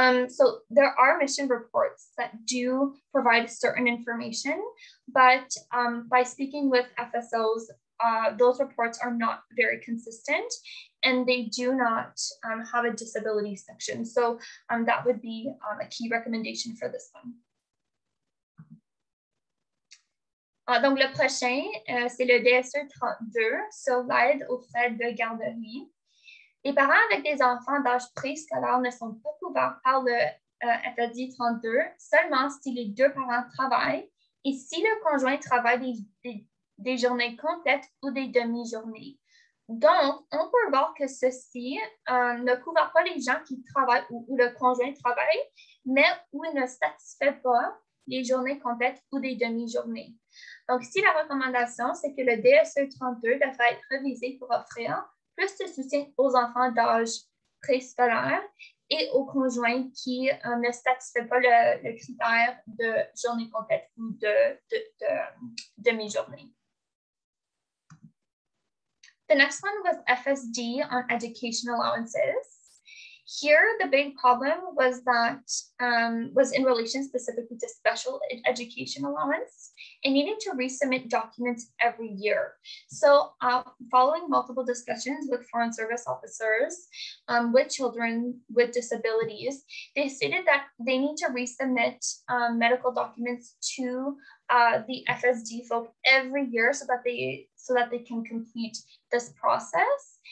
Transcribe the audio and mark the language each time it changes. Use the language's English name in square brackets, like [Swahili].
[English] So there are mission reports that do provide certain information, but by speaking with FSOs, those reports are not very consistent, and they do not have a disability section. So that would be a key recommendation for this one. [French] Donc, le prochain, c'est le DSE 32 sur l'aide aux frais de garderie. Les parents avec des enfants d'âge préscolaire ne sont pas couverts par le FSD 32 seulement si les deux parents travaillent et si le conjoint travaille des journées complètes ou des demi-journées. Donc, on peut voir que ceci ne couvre pas les gens qui travaillent où le conjoint travaille, mais où il ne satisfait pas les journées complètes ou des demi-journées. Donc, ici, la recommandation, c'est que le DSE 32 devrait être révisé pour offrir plus de soutien aux enfants d'âge préscolaire et aux conjoints qui ne satisfait pas le critère de journée complète ou de demi-journée. [English] The next one was FSD on education allowances. Here, the big problem was that was in relation specifically to special education allowance and needing to resubmit documents every year. So following multiple discussions with foreign service officers with children with disabilities, they stated that they need to resubmit medical documents to the FSD folk every year so that they can complete this process.